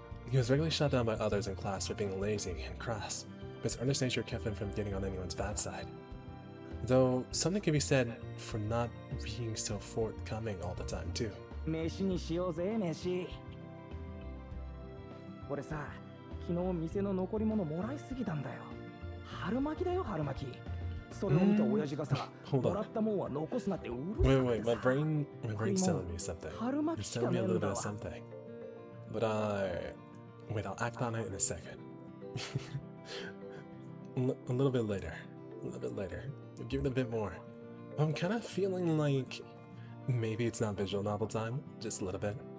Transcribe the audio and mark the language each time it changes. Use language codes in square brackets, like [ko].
[en] He was regularly shot down by others in class for being lazy and crass, but his earnest nature kept him from getting on anyone's bad side. Though something can be said for not being so forthcoming all the time too. [ja] 飯にしようぜ、飯。俺さ、昨日店の残り物もらいすぎたんだよ。春巻きだよ、春巻き。それを見た親父がさ、もらったもんは残すなってうるさい。 [en] Wait, my brain's telling me something. It's telling me a little bit of something. But wait, I'll act on it in a second. A little bit later. Give it a bit more. I'm kind of feeling like maybe it's not visual novel time, just a little bit.